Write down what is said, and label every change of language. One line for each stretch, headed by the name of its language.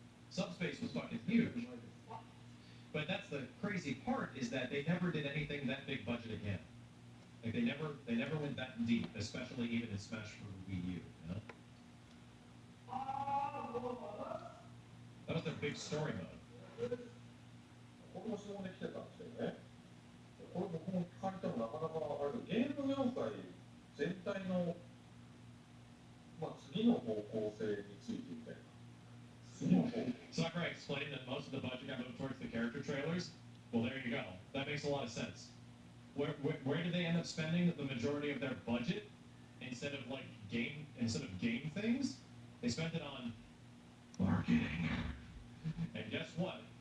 English: Subspace was fucking huge. But that's the crazy part, is that they never did anything that big budget again. Like they never went that deep, especially even in Smash for Wii U, you know? That was their big story mode.
Japanese: これも質問で来てたんですけどね、これ僕も聞かれてもなかなかあれゲーム業界全体の、次の方向性についてみたいな。次の方向
English: Sakurai explained that most of the budget got moved towards the character trailers. Well, there you go. That makes a lot of sense. Where do they end up spending the majority of their budget instead of game things? They spent it on marketing. And guess what?